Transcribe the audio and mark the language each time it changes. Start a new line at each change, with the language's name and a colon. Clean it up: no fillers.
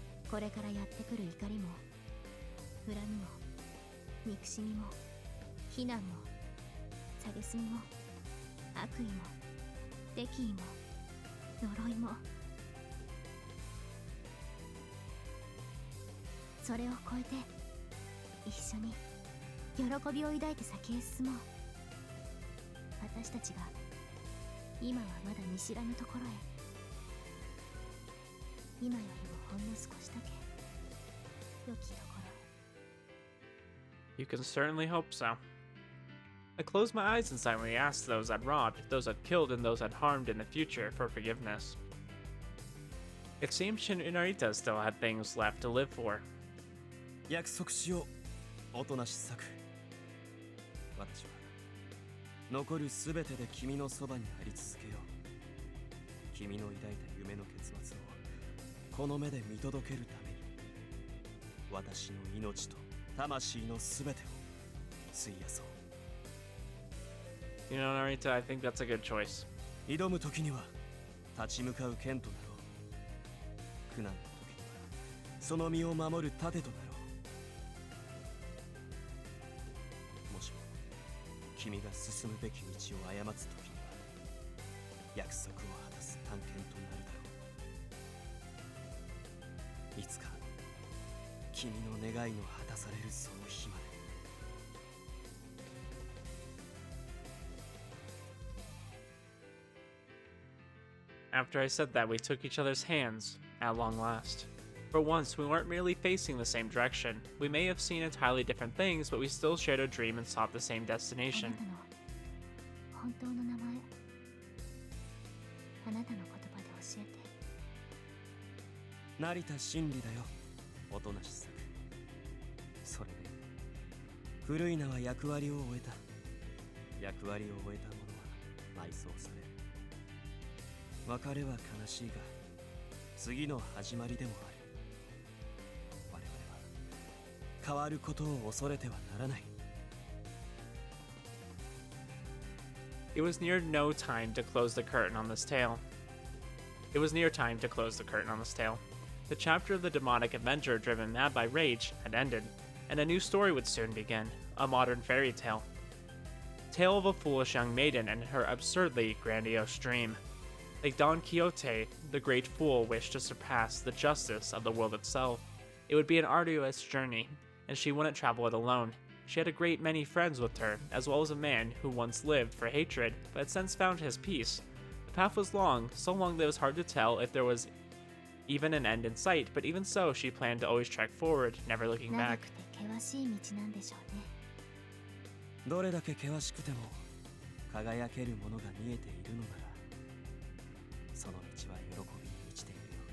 Japanese: これからやってくる怒りも恨みも憎しみも非難も蔑みも悪意も敵意も呪いも、それを超えて一緒に喜びを抱いて先へ進もう。私たちが今はまだ見知らぬところへ、今よりもほんの少しだけ良きところへ。
English: You can certainly hope so. I closed my eyes inside when he asked those I'd robbed, those I'd killed, and those I'd harmed in the future for forgiveness. It seemed Shin and Narita still had things left to live for.
Japanese: 約束しよう、おとなし作。私は残るすべてで君のそばにあり続けよう。君の抱いた夢の結末をこの目で見届けるために、私の命と魂のすべてを費やそう。
English: You know, Narita, I think that's a good choice.
Japanese: 挑む時には立ち向かう剣となろう。苦難の時にはその身を守る盾となろう。もしも君が進むべき道を誤つ時には約束を果たす探検となるだろう。いつか君の願いの果たされるその日まで。
English: After I said that, we took each other's hands, at long last. For once, we weren't merely facing the same direction. We may have seen entirely different things, but we still shared a dream and sought the same
Japanese: あ
English: destination.
Japanese: なたの本当の名前、あなたの言葉で教えて。成田真理だよ、おとなし作。それで古い名は役割を終えた。役割を終えた者は埋葬される。別れは悲しいが次の始まりでもある。我々は変わることを恐れてはならない。
English: It was near no time to close the curtain on this tale. It was near time to close the curtain on this tale. The chapter of the demonic avenger driven mad by rage had ended, and a new story would soon begin, a modern fairy tale. Tale of a foolish young maiden and her absurdly grandiose dream. Like Don Quixote, the great fool wished to surpass the justice of the world itself. It would be an arduous journey, and she wouldn't travel it alone. She had a great many friends with her, as well as a man who once lived for hatred, but had since found his peace. The path was long, so long that it was hard to tell if there was even an end in sight, but even so, she planned to always trek forward, never looking
Japanese: 長
English: back.
Japanese: くて険しい道なんでしょうね。どれだけ険しくても輝けるものが見えているのなら、その道は喜びに満ちているよ。